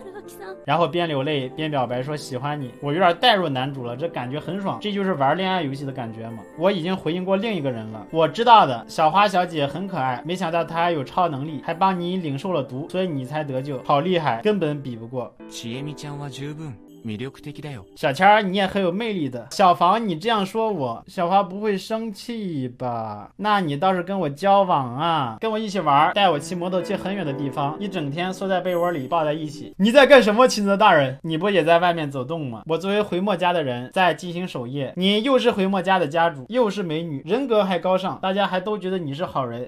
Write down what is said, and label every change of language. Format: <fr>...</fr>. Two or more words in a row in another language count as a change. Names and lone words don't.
<ja>木さん。</ja> <zh>然后边流泪边表白说喜欢你。我有点带入男主了，这感觉很爽，这就是玩恋爱游戏的感觉嘛。我已经回应过另一个人了，我知道的，小花小姐很可爱，没想到她还有超能力，还帮你领受了毒，所以你才得救，好厉害，根本比不过。</zh> <ja>ちえみちゃんは十分魅力的だよ。</ja> <zh>小千儿，你也很有魅力的。小房，你这样说我，小花不会生气吧？那你倒是跟我交往啊，跟我一起玩，带我骑摩托去很远的地方，一整天缩在被窝里抱在一起。你在干什么，秦泽大人？你不也在外面走动吗？我作为回墨家的人，在进行守夜。你又是回墨家的家主，又是美女，人格还高尚，大家还都觉得你是好人。</zh>